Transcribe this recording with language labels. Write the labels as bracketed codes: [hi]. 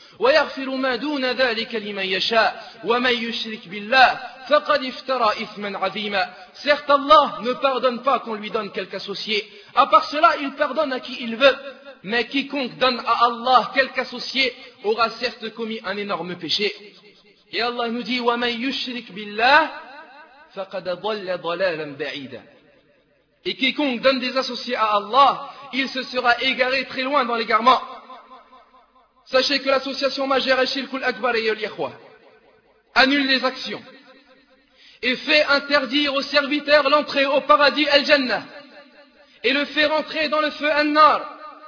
[ar] ويغفر ما دون ذلك لمن يشاء ومن يشرك بالله فقد افترى إثما عظيما. [fr] Certes, Allah ne pardonne pas qu'on lui donne quelque associé. À part cela, il pardonne à qui il veut. Mais quiconque donne à Allah quelque associé aura certes commis un énorme péché. Et Allah nous dit, [ar] ومن يشرك بالله فقد ضل ضلالا بعيدا. [fr] Et quiconque donne des associés à Allah, il se sera égaré très loin dans l'égarement. Sachez que l'association majeure est Shirkul Akbar et Yolikhwa annule les actions et fait interdire aux serviteurs l'entrée au paradis Al-Jannah et le fait rentrer dans le feu An-Nar.